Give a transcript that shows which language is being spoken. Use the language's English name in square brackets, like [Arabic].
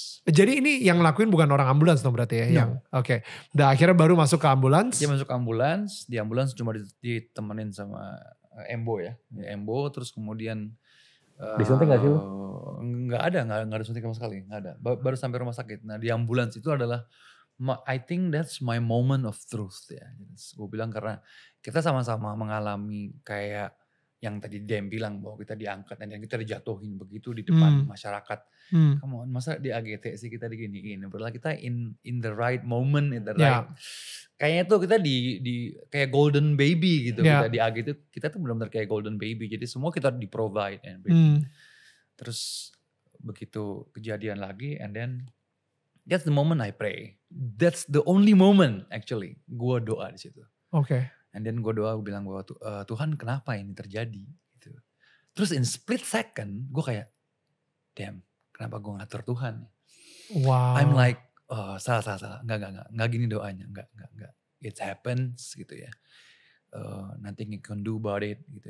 [Indonesian] Jadi ini yang ngelakuin bukan orang ambulans dong berarti ya? Oke. Dan akhirnya baru masuk ke ambulans. Dia masuk ke ambulans. Di ambulans cuma ditemenin sama Embo ya. Embo terus kemudian. Disuntik gak sih lu? Nggak ada suntik sama sekali. Nggak ada. Baru sampai rumah sakit. Nah di ambulans itu adalah. [English] I think that's my moment of truth ya. [Indonesian] Gue bilang karena kita sama-sama mengalami kayak yang tadi Dem bilang bahwa kita diangkat dan kita dijatuhin begitu di depan masyarakat. [English] Come on, [Indonesian] masa di AGT sih kita diginiin. Padahal kita [English] in the right moment, in the right. Kayaknya tuh kita di kayak golden baby gitu. Kita di AGT kita tuh benar-benar kayak golden baby. [Indonesian] Jadi semua kita di [English] provide and [Indonesian] terus begitu kejadian lagi [English] and then that's the moment I pray. That's the only moment actually. [Indonesian] Gue doa di situ. Oke. And then gue doa, gue bilang bahwa Tuhan kenapa ini terjadi? Gitu. Terus [English] in split second [Indonesian] gue kayak, [English] damn [Indonesian] kenapa gue ngatur Tuhan? [English] Wow. I'm like, [Indonesian] salah. Enggak gini doanya. Enggak. [English] It happens [Indonesian] gitu ya. [English] Nothing you can do about it gitu.